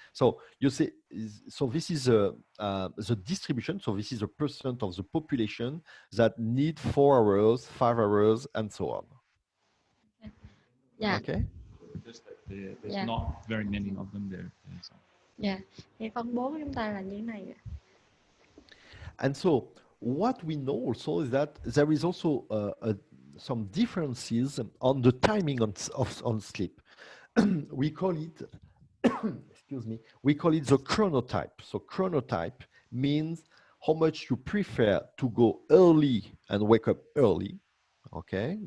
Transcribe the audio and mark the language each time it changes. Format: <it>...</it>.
<en>So you see, so this is the distribution. So this is a percent of the population that need 4 hours, 5 hours, and so on.</en> <vi>Dạ.</vi> <en>Okay? Just that there's Yeah. not very many of them there. So.</en> <vi>Dạ. Thì phân bố của chúng ta là như thế này.</vi> <en>And so what we know also is that there is also some differences on the timing on sleep. We call it, excuse me, we call it the chronotype. So chronotype means how much you prefer to go early and wake up early, okay?</en>